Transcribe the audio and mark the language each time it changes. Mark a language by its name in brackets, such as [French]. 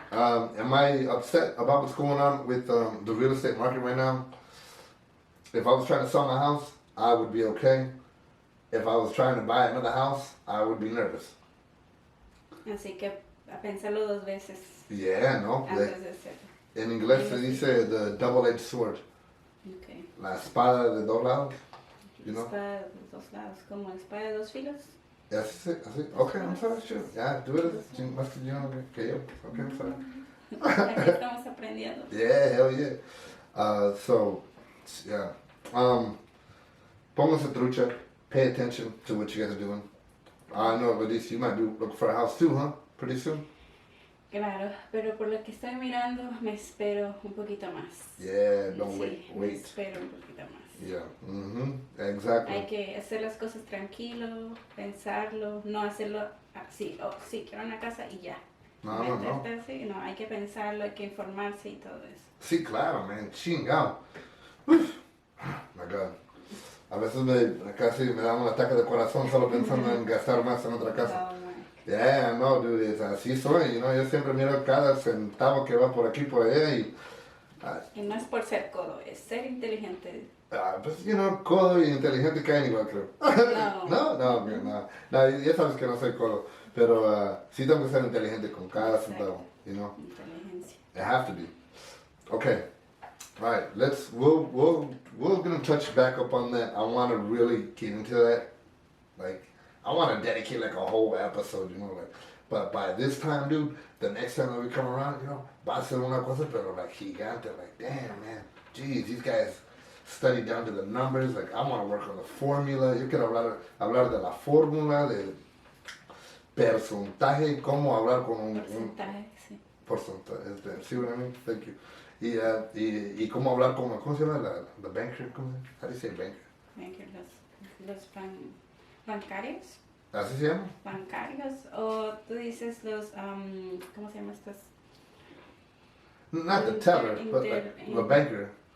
[English] Am I upset about what's going on with the real estate market right now? If I was trying to sell my house, I would be okay. If I was trying to buy another house, I would be nervous. [Spanish] Así que a pensarlo dos veces [English] Yeah, no. [Spanish] antes de hacerlo. En inglés se dice [English] the double-edged sword. Okay. [Spanish] La espada de dos lados. [English] You know? [Spanish] Espada de dos lados, como la espada de dos filos. Así. [English] Okay, I'm sorry, sure. Yeah, do it [Spanish] más que yo que yo. [English] Okay, I'm sorry. [Spanish] Aquí estamos aprendiendo. [English] Yeah, hell yeah. So, yeah. [Spanish] Pónganse trucha. [English] Pay attention to what you guys are doing. I know, Ladies, you might be looking for a house too, huh? Pretty soon? [Spanish] Claro, pero por lo que estoy mirando me espero un poquito más. [English] Yeah, don't [Spanish] Sí, me [English] wait. [Spanish] espero un poquito más. [English] Yeah, exactly. [Spanish] Hay que hacer las cosas tranquilo, pensarlo, no hacerlo así, sí, quiero una casa y ya. No. Meterte así, no, hay que pensarlo, hay que informarse y todo eso. Sí, claro, man. Chingao. Uf. [English] My God. [Spanish] A veces casi me da un ataque de corazón solo pensando en gastar más en otra casa. [English] Oh my. Yeah, no, dude, [Spanish] así soy, yo siempre miro cada centavo que va por aquí, por allá y, Y no es por ser codo, es ser inteligente. pues, codo y inteligente caen igual, creo. No. No, ya sabes que no soy codo, pero sí tengo que ser inteligente con cada centavo, Inteligencia. [English] I have to be. Okay, all right, we're gonna touch back up on that. I want to really get into that, like, I want to dedicate like a whole episode, but by this time, dude, the next time that we come around, [Spanish] va a ser una cosa, pero [English] like gigante, like, damn, man, geez, these guys study down to the numbers, like, I want to work on the formula. [Spanish] Yo quiero hablar de la fórmula, de porcentaje, cómo hablar con un Porcentaje, sí. [English] porcentaje, see what I mean? Thank you. [Spanish] Y cómo hablar con, ¿cómo se llama? [English] The banker, [Spanish] ¿cómo se llama? [English] How do you say banker? [Spanish] Los bancarios. ¿Así se llama? Bancarios. O tú dices los, ¿cómo se llama estos? [English] Not the teller, but like the banker.